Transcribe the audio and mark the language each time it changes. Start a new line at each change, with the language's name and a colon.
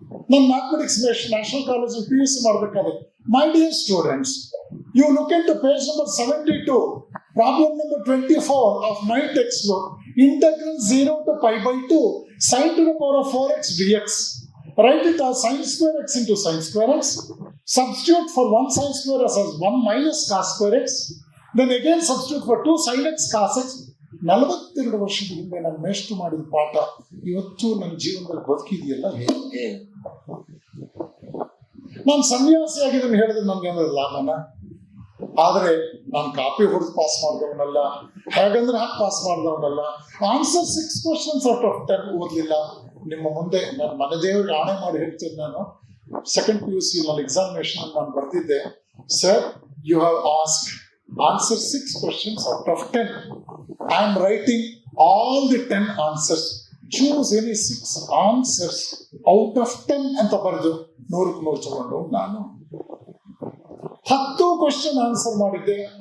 Kannada: ನಾನು mathematics national college PUC ಮಾಡಬೇಕಾದ್ರೆ,
English: My dear students, you look into page number 72, problem number 24 of my textbook. Integral 0 to π/2 sin to the power of 4x dx. Write it as sin square x into sin square x. Substitute for 1 sin square x as 1 minus cos square x. Then again substitute for 2 sin x cos x.
Kannada: 42 ವರ್ಷದ ಹಿಂದೆ ನಾನು ಮೇಷ್ಟ್ರು ಮಾಡಿದ ಪಾಠ ಇವತ್ತು ನನ್ನ ಜೀವನದಲ್ಲಿ ಬದುಕಿದೆಯಲ್ಲ ಹೇಗೆ? ನಾನು ಸನ್ಯಾಸಿ ಆಗಿದ್ದನ್ನು ಹೇಳಿದ್ರೆ ನಮ್ಗೆ ಏನಾದ್ರು ಲಾಭನ? ಆದರೆ ನಾನು ಕಾಪಿ ಹೊಡೆದು ಪಾಸ್ ಮಾಡಿದವನಲ್ಲ, ಹೇಗಂದ್ರೆ ಹಾಗೆ pass ಮಾಡಿದವನಲ್ಲ.
English: answer 6 questions out of 10
Kannada: ಓದಲಿಲ್ಲ. ನಿಮ್ಮ ಮುಂದೆ ನನ್ನ ಮನೆ ದೇವರಿಗೆ ಆಣೆ ಮಾಡಿ ಹೇಳ್ತೀನಿ, ನಾನು ಸೆಕೆಂಡ್ PUC ನಲ್ಲಿ ಎಕ್ಸಾಮಿನೇಷನ್ ನಾನು ಬರ್ತಿದ್ದೆ,
English: Sir you have ask answer 6 questions out of 10. I am writing all the 10 answers. Choose any 6 answers out of 10
Kannada: ಅಂತ ಬರೆದು 100ಕ್ಕೆ 100 ತಗೊಂಡು ನಾನು 10 ಕ್ವಶನ್ ಆನ್ಸರ್ ಮಾಡಿದ್ದೆ.